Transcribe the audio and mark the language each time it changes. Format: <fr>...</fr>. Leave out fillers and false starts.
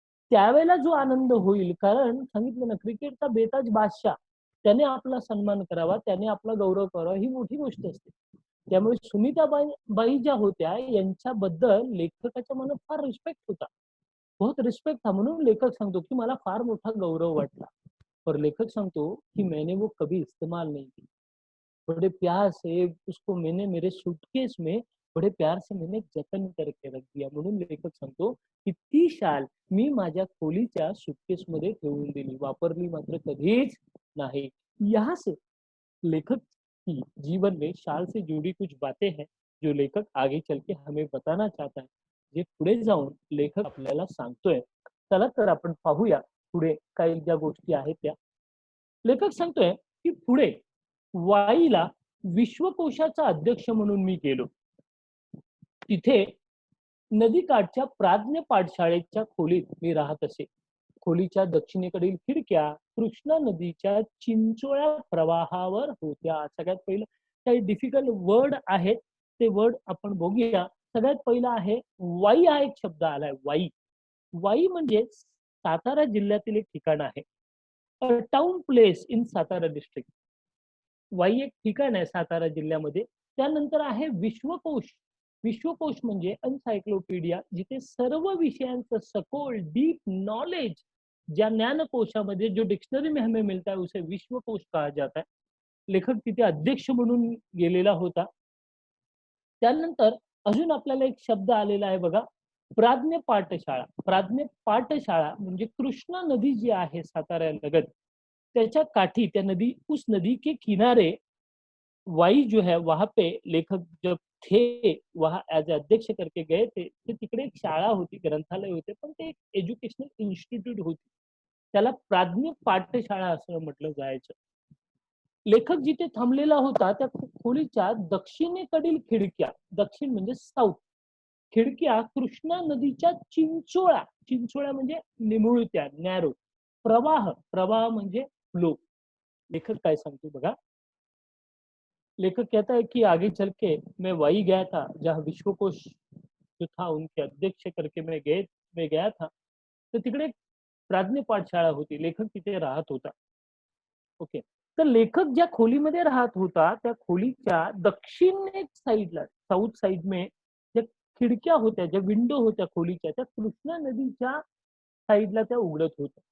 <mr>त्यावेळेला जो आनंद होईल, कारण सांगितलं ना, क्रिकेटचा बेताज बादशाह त्याने आपला सन्मान करावा, त्याने आपला गौरव करावा, ही मोठी गोष्ट असते. त्यामुळे सुनीताबाई ज्या होत्या यांच्याबद्दल लेखकाच्या मनात फार रिस्पेक्ट होता.</mr> <hi>बहुत रिस्पेक्ट था.</hi> <mr>म्हणून लेखक सांगतो, की मला फार मोठा गौरव वाटला.</mr> <hi>पर</hi> <mr>लेखक सांगतो, की</mr> <hi>मैंने वो कभी इस्तेमाल नहीं की. बड़े प्यार से उसको मैंने मेरे सूटकेस में बड़े प्यार से मैंने जतन करके रख दिया.</hi> <mr>म्हणून लेखक सांगतो, की ती शाल मी माझ्या खोलीच्या सूटकेसमध्ये ठेवून दिली. वापरली मात्र कधीच नाही.</mr> <hi>यहाँ से लेखक की जीवन में शाल से जुड़ी कुछ बातें हैं, जो लेखक आगे चल के हमें बताना चाहता है.</hi> <mr>जे पुढे जाऊन लेखक आपल्याला सांगतोय. चला तर आपण पाहूया पुढे काही ज्या गोष्टी आहेत त्या. लेखक सांगतोय, की पुढे वाईला विश्वकोशाचा अध्यक्ष म्हणून मी गेलो. तिथे नदीकाठच्या प्राज्ञ पाठशाळेच्या खोलीत मी राहत असे. खोलीच्या दक्षिणेकडील खिडक्या कृष्णा नदीच्या चिंचोळ्या प्रवाहावर होत्या. सगळ्यात पहिलं काही डिफिकल्ट वर्ड आहेत, ते वर्ड आपण बघूया. सगळ्यात पहिला आहे वाई, हा एक शब्द आलाय वाई. वाई म्हणजे सातारा जिल्ह्यातील एक ठिकाण आहे.</mr> <en>A town place in Satara district.</en> <mr>Wai एक ठिकाण आहे सातारा जिल्ह्यामध्ये. त्यानंतर आहे विश्वकोश. विश्वकोश म्हणजे एन्साइक्लोपीडिया, जिथे सर्व विषयांचं सखोल डीप नॉलेज ज्या ज्ञानकोशामध्ये</mr> <hi>जो डिक्शनरी में हमें मिलता है उसे विश्वकोश कहा जाता है.</hi> <mr>लेखक तिथे अध्यक्ष म्हणून गेलेला होता. त्यानंतर अजून आपल्याला एक शब्द आलेला आहे बघा, प्राज्ञ पाठशाळा. प्राज्ञ पाठशाळा म्हणजे कृष्णा नदी जी आहे साताऱ्यालगत, त्याच्या काठी त्या नदी</mr> <hi>उस नदी के किनारे वाई जो है वहां पे लेखक जब थे वहां एज अध्यक्ष करके गए थे.</hi> <mr>ते तिकडे एक शाळा होती, ग्रंथालय होते, पण ते एक एज्युकेशनल इन्स्टिट्यूट होती. त्याला प्राज्ञ पाठशाळा असं म्हटलं जायचं. लेखक जिथे थांबलेला होता त्या खोलीच्या दक्षिणेकडील खिडक्या, दक्षिण म्हणजे साऊथ, खिडक्या कृष्णा नदीच्या चिंचोळा, चिंचोळा म्हणजे निमुळत्या, नॅरो, प्रवाह, प्रवाह म्हणजे फ्लो. लेखक काय सांगतो बघा.</mr> <hi>लेखक कहता है कि आगे चल के मैं वही गया था जहाँ विश्वकोश जो था उनके अध्यक्ष करके मैं गया था.</hi> <mr>तर तिकडे एक प्राज्ञ पाठशाळा होती. लेखक तिथे राहत होता. ओके. तर लेखक ज्या खोलीमध्ये राहत होता, त्या खोलीच्या दक्षिण एक साइडला, साउथ साइड में ज्या खिडक्या होत्या, ज्या विंडो होत्या खोलीच्या, त्या कृष्णा नदीच्या साइडला त्या उघडत होत्या.</mr>